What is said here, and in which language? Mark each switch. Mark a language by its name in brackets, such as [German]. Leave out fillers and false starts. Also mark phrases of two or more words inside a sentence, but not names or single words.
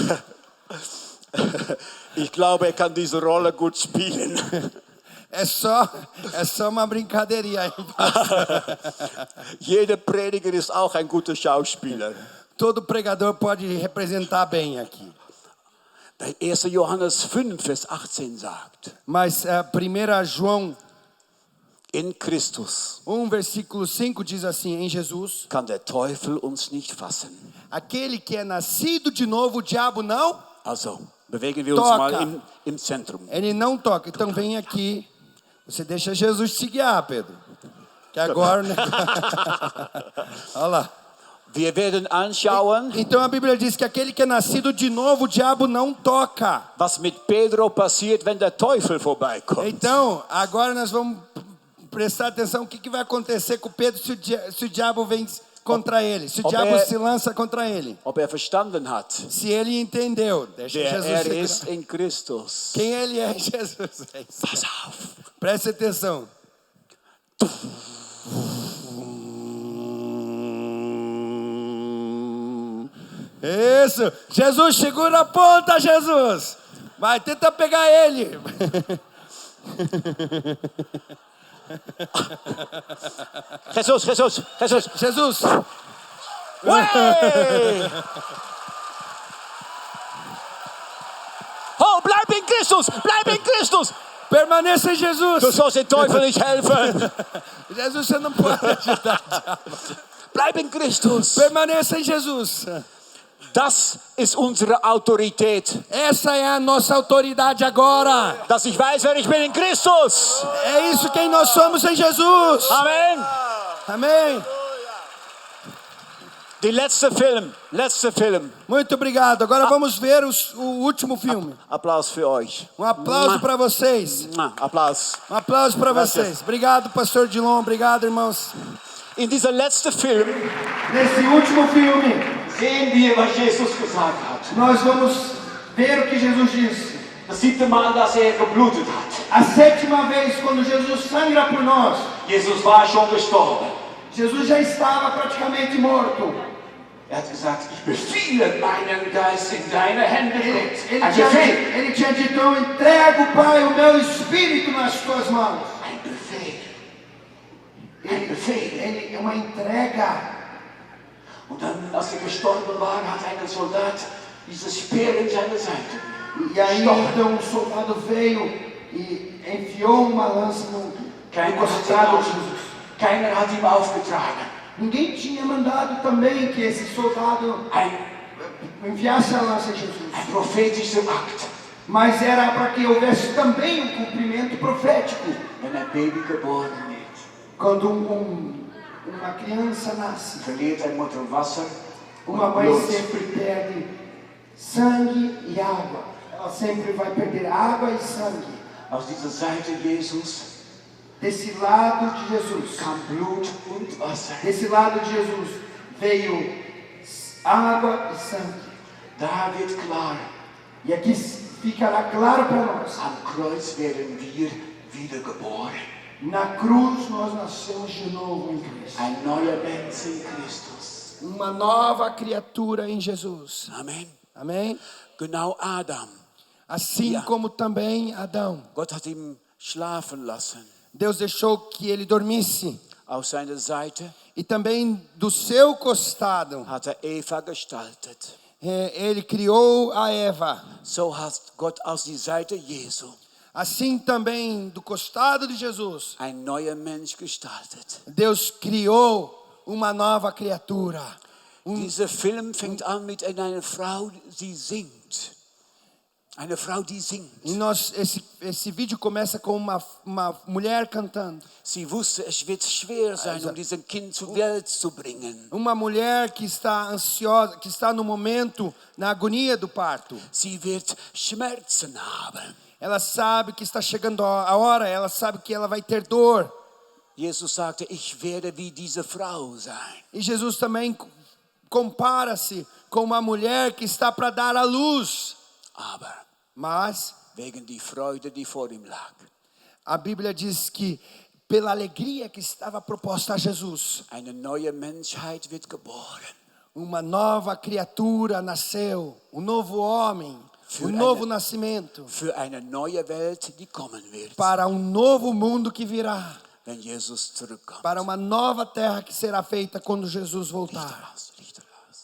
[German] Ich glaube, kann diese Rolle gut spielen. [Portuguese] É só uma brincadeirinha aí. [German] Jeder Prediger ist auch ein guter Schauspieler. [Portuguese] Todo pregador pode representar bem aqui. [German] 1. Johannes 5, Vers 18 sagt, [Portuguese] Mas 1 João [German] in Christus [Portuguese] 1, versículo 5 diz assim, em Jesus, [German] kann der Teufel uns nicht fassen. [Portuguese] aquele que é nascido de novo, o diabo não, [German] Also, bewegen wir uns [Portuguese] Toca. [German] mal im Zentrum. [Portuguese] ele não toca. Então vem aqui, você deixa Jesus te guiar, Pedro. Que agora, né? Olha lá. [German] Wir werden anschauen, [Portuguese] Então a Bíblia diz que aquele que é nascido de novo, o diabo não toca. [German] was mit Pedro passiert, wenn der Teufel vorbeikommt. [Portuguese] Então, agora nós vamos prestar atenção o que vai acontecer com Pedro se o diabo vem contra ele, se o diabo se lança contra ele. [German] Ob verstanden hat, [Portuguese] Se ele entendeu, deixa [German] wer [Portuguese] Jesus [German] er ist [Portuguese] segurar. [German] in Christus. [Portuguese] Quem ele é, Jesus. É isso. [German] Pass auf. [Portuguese] Preste atenção. Isso. Jesus, segura a ponta, Jesus. Vai, tenta pegar ele. Jesus. Jesus. [German] Hey! Oh, bleib in Christus. [Portuguese] Permaneça em Jesus. [German] Du sollst den Teufel nicht helfen. [Portuguese] Jesus, você não pode ajudar o diabo. [German] Bleib in Christus. [Portuguese] Permaneça em Jesus. [German] Das ist unsere Autorität. [Portuguese] Essa é a nossa autoridade agora. [German] Dass ich weiß, wer ich bin in Christus. [Portuguese] É isso quem nós somos em Jesus. [German] Amen. [Portuguese] Amém. [German] Die letzte Film. [Portuguese] Muito obrigado. Agora vamos ver o último filme. [German] Applaus für euch. [Portuguese] Um aplauso para vocês. [German] Applaus. [Portuguese] Um aplauso para [Spanish] Gracias. [Portuguese] vocês. Obrigado, pastor Dilon. Obrigado, irmãos. [German] In dieser letzten Film [Portuguese] Nesse último filme, [German] sehen wir, was Jesus gesagt hat. [Portuguese] nós vamos ver o que Jesus disse. [German] Das 7. Mal, dass geblutet hat. [Portuguese] A 7ª vez, quando Jesus sangra por nós, [German] Jesus war schon gestorben. [Portuguese] Jesus já estava praticamente morto. [German] Hat gesagt, ich befehle meinen Geist in deine Hände. [Portuguese] Ele tinha dito, eu entrego, Pai, o meu espírito nas tuas mãos. [German] Ein Befehl. [Portuguese] Ele é uma entrega. [German] Und dann, als gestorben war, hat ein Soldat dieses Speer in seine Seite. [Portuguese] E aí então o soldado veio e enfiou uma lança no costado de Jesus. [German] Keiner hat ihm aufgetragen. [Portuguese] Ninguém tinha mandado também que esse soldado enviasse a lança em Jesus. [German] Ein prophetischer Akt. [Portuguese] Mas era para que houvesse também um cumprimento profético. [German] Wenn ein Baby geboren wird, [Portuguese] Quando uma criança nasce, [German] verliert eine Mutter Wasser [Portuguese] uma [German] und [Portuguese] mãe [German] Blut. [Portuguese] sempre perde sangue e água. Ela sempre vai perder água e sangue. [German] Aus dieser Seite Jesus [Portuguese] Desse lado de Jesus, [German] kam Blut und Wasser. [Portuguese] desse lado de Jesus veio água e sangue. [German] Da wird klar, [Portuguese] E aqui ficará claro para nós. [German] am Kreuz werden wir wiedergeboren. [Portuguese] Na cruz nós nascemos de novo em Cristo. [German] Ein neuer Mensch in Christus. [Portuguese] Uma nova criatura em Jesus. [German] Amen. [Portuguese] Amém? [German] Genau Adam. [Portuguese] Assim [German] Ja. [Portuguese] como também Adão. [German] Gott hat ihn schlafen lassen. [Portuguese] Deus deixou que ele dormisse. [German] Auf seiner Seite [Portuguese] E também do seu costado, [German] hat Eva gestaltet. [Portuguese] ele criou a Eva. [German] So hat Gott aus der Seite Jesu [Portuguese] Assim também do costado de Jesus, [German] ein neuer Mensch gestaltet. [Portuguese] Deus criou uma nova criatura. [German] Dieser Film fängt an mit einer Frau, die singt. Eine Frau, die singt. [Portuguese] E esse vídeo começa com uma mulher cantando. [German] Sie wusste, es wird schwer sein, diesen Kind zur Welt zu bringen. [Portuguese] Uma mulher que está ansiosa, que está no momento, na agonia do parto. [German] Sie wird Schmerzen haben. [Portuguese] Ela sabe que está chegando a hora, ela sabe que ela vai ter dor. [German] Jesus sagte, ich werde wie diese Frau sein. [Portuguese] E Jesus também compara-se com uma mulher que está para dar à luz. Mas [German] wegen die Freude, die vor ihm lag. [Portuguese] A Bíblia diz que pela alegria que estava proposta a Jesus, [German] Eine neue Menschheit wird geboren. [Portuguese] uma nova criatura nasceu, um novo homem, um novo nascimento, [German] Für eine neue Welt, die kommen wird, [Portuguese] para um novo mundo que virá, [German] wenn Jesus zurückkommt. [Portuguese] para uma nova terra que será feita quando Jesus [German] Licht [Portuguese] voltar. [German] aus, Licht aus.